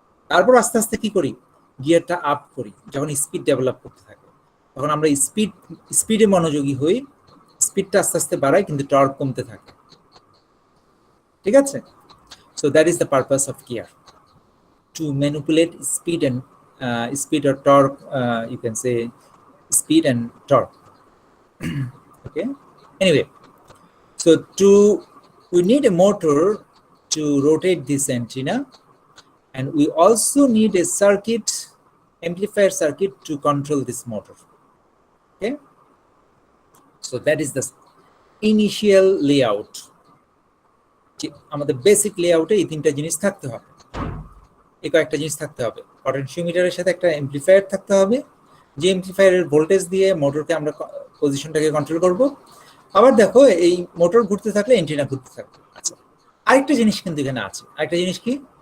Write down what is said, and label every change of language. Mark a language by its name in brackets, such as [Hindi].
[Bangla] তারপর আস্তে আস্তে কি করি? গিয়ারটা আপ করি। যখন স্পিড ডেভেলপ করতে থাকে তখন আমরা স্পিডে মনোযোগী হই, স্পিডটা আস্তে আস্তে বাড়াই কিন্তু টর্ক কমতে থাকে। ঠিক আছে? [English] So that is the purpose of gear, to manipulate speed and speed or torque, you can say speed and torque. Okay, anyway, so we need a motor to rotate this antenna, and we also need a amplifier circuit to control this motor. Okay, so that is the initial layout. [Bangla] আমাদের basic লেআউটে এই তিনটা জিনিস থাকতে হবে, এই কয়েকটা জিনিস থাকতে হবে। পটেনশিওমিটারের সাথে একটা অ্যাম্পলিফায়ার থাকতে হবে, যে অ্যাম্পলিফায়ারের ভোল্টেজ দিয়ে মোটরকে আমরা পজিশনটাকে কন্ট্রোল করব। আবার দেখো এই মোটর ঘুরতে থাকলে অ্যান্টেনা ঘুরতে থাকবে। আচ্ছা, আরেকটা জিনিস কিন্তু এখানে আছে। আরেকটা জিনিস কি?